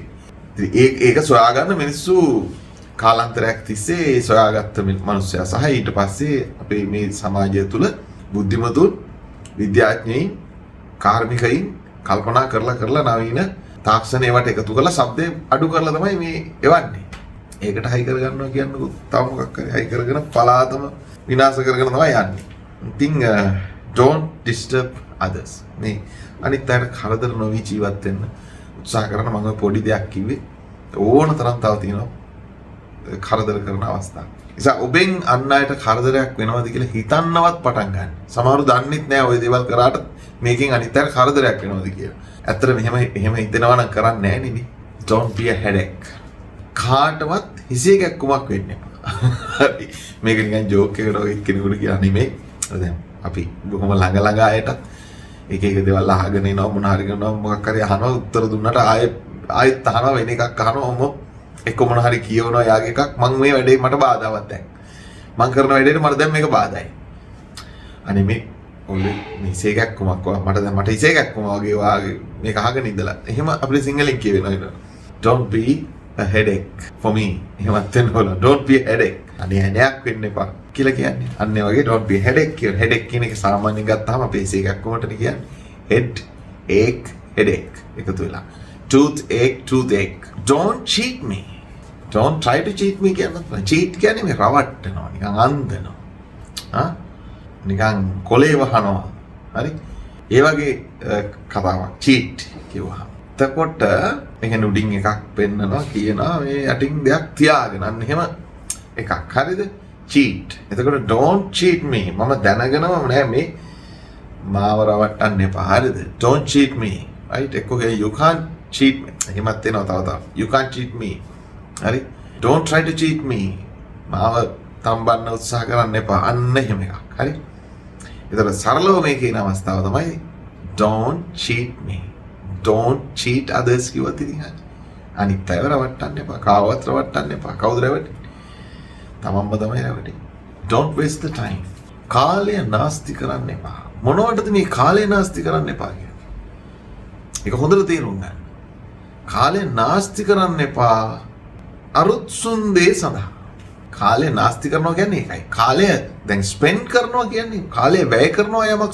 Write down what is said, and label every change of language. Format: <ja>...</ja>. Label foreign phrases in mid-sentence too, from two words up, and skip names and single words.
<si>ඉතින් ඒක සොයාගන්න මිනිස්සු කාලාන්තරයක් තිස්සේ සොයාගත්ත මිනිස්සයා සහ ඊට පස්සේ අපේ මේ සමාජය තුළ බුද්ධිමතුන් විද්‍යාඥයින් කාර්මිකයින් කල්පනා කරලා නවීන තාක්ෂණයකට එකතු කරලා ශබ්දය අඩු කරලා තමයි මේ එවන්නේ. ඒකට හයි කරගන්නවා කියන්නේ තව මොකක් හරි හයි කරගෙන පලාතම විනාශ කරගෙන තමයි යන්නේ.</si> <en>ඉතින් don't disturb others.</en> <si>මේ අනිත් අයට කරදර නොවි ජීවත් වෙන්න උත්සාහ කරන මම පොඩි දෙයක් කිව්වේ ඕන තරම් තව තියෙනවා කරදර කරන අවස්ථා. නිසා ඔබෙන් අන් අයට කරදරයක් වෙනවද කියලා හිතන්නවත් පටන් ගන්න. සමහරව දන්නෙත් නෑ ওই දේවල් කරාට මේකෙන් අනිත් අයට කරදරයක් වෙනවද කියලා. ඇත්තට මෙහෙම හිතනවා නම් කරන්නේ නැහැ නේ.</si> <en>Don't be a headache.</en> <si>කාටවත් හිසේ කැක්කුමක් වෙන්න එපා. හරි. මේක නිකන් ජෝක් එකකට ඔය කෙනෙකුට කියලා නෙමෙයි. දැන් අපි බොහොම ළඟ අයට එක දේවල් අහගෙන ඉනවා මොන හරි කරනවා මොකක් හරි අහනවා උත්තර දුන්නාට ආයෙත් අහනවා වෙන එකක් අහනවා එක්ක මොන හරි කියවනවා යාගේ එකක් මම මේ වැඩේ මට බාධාවක් දැන් මම කරන වැඩේට මට දැන් මේක බාධායි අනේ මේ ඔල්ලේ හිසේ කැක්කුමක් මට හිසේ කැක්කුම වගේ මේක අහගෙන ඉඳලා එහෙම අපිට සිංහලෙන් කියවෙනවා ඒක</si> <en>don't be a headache for me</en> <si>එහෙමත් වෙන්න ඕන</si> <en>don't be a headache</en> <si>අනේ හැඩයක් වෙන්න එපා කියලා කියන්නේ අන්නේ වගේ</si> <en>don't be a headache</en> <si>කියන headache කියන එක සාමාන්‍යයෙන් ගත්තාම අපේ හිසේ කැක්කුමටනේ කියන්නේ</si> <en>head ache headache</en> <si>එකතු වෙලා</si> <en>toothache don't cheat me don't try to cheat me</en> <si>කියන්නේ cheat කියන්නේ මේ රවට්ටනවා නිකන් අන්දනවා නිකන් කොලේ වහනවා හරි ඒ වගේ කතාවක් cheat කිව්වා එතකොට එහෙන් උඩින් එකක් පෙන්නනවා කියනවා මේ යටින් දෙයක් තියාගෙන අන්න එහෙම එකක් හරිද cheat එතකොට</si> <en>don't cheat me</en> <si>මම දැනගෙනම නෑ මේ මාව රවට්ටන්න එපා හරිද</si> <en>don't cheat me right</en> <si>එක්කෝ</si> <en>you can't cheat me</en> <si>එහෙමත් වෙනවා තව</si> <en>you can't cheat me</en> <si>හරි</si> <en>don't try to cheat me</en> <si>මාව තම්බන්න උත්සාහ කරන්න එපා අන්න එහෙම එකක් හරි ඒතර සරලව මේ කියන අවස්ථාව තමයි</si> <en>don't cheat me don't cheat others</en> <si>කිව්වත් ඉතින් හරි අනිත් අයව රවට්ටන්න එපා කාවවත් රවට්ටන්න එපා කවුද රවට්ටන්නේ තමන්ම තමයි රවට්ටන්නේ</si> <en>don't waste the</en> <si>time කාලය නාස්ති කරන්න එපා මොනවටද මේ කාලය නාස්ති කරන්න එපා කියන්නේ ඒක හොඳට තේරුම් ගන්න කාලය නාස්ති කරන්න එපා අරුත්සුන් දේ සඳහා කාලය නාස්ති කරනවා කියන්නේ ඒකයි කාලය දැන් ස්පෙන්ඩ් කරනවා කියන්නේ කාලය වැය කරනවා යමක්</si>